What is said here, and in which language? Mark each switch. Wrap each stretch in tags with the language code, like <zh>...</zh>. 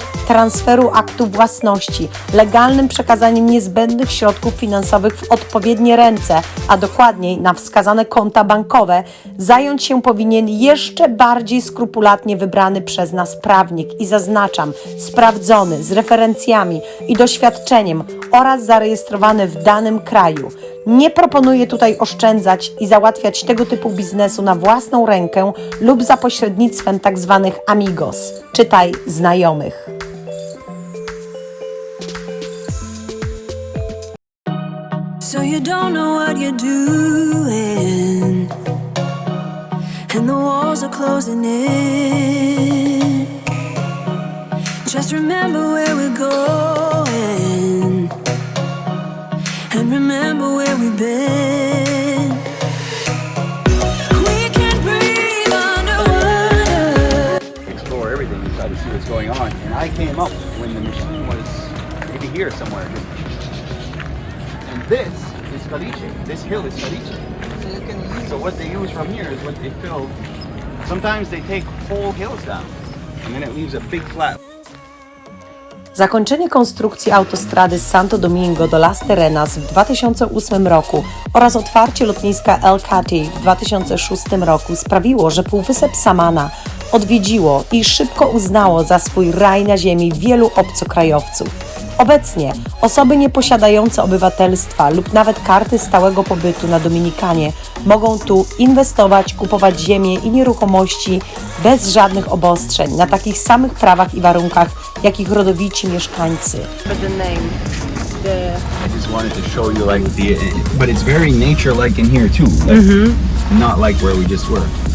<pl>transferu aktu własności, legalnym przekazaniem niezbędnych środków finansowych w odpowiednie ręce, a dokładniej na wskazane konta bankowe, zająć się powinien jeszcze bardziej skrupulatnie wybrany przez nas prawnik i zaznaczam, sprawdzony, z referencjami i doświadczeniem oraz zarejestrowany w danym kraju. Nie proponuję tutaj oszczędzać i załatwiać tego typu biznesu na własną rękę lub za pośrednictwem tzw. amigos, czytaj znajomych.</pl> <en>So you don't know what you're doing. walls are closing in. Just remember where we're going, and remember where we've been. We can breathe underwater. Explore everything and try to see what's going on. And I came up when the machine was maybe here somewhere. And this is caliche. This hill is caliche. So what they use from here is what they fill. Sometimes they take whole hills down, and then it leaves a big flat.</en> <pl>Zakończenie konstrukcji autostrady z Santo Domingo do Las Terrenas w 2008 roku oraz otwarcie lotniska El Cati w 2006 roku sprawiło, że Półwysep Samana odwiedziło i szybko uznało za swój raj na ziemi wielu obcokrajowców. Obecnie osoby nieposiadające obywatelstwa lub nawet karty stałego pobytu na Dominikanie mogą tu inwestować, kupować ziemię i nieruchomości bez żadnych obostrzeń, na takich samych prawach i warunkach, jak ich rodowici mieszkańcy.</pl> <en>I just wanted to show you like but it's very nature-like in here too. Like, not like where we just were.</en>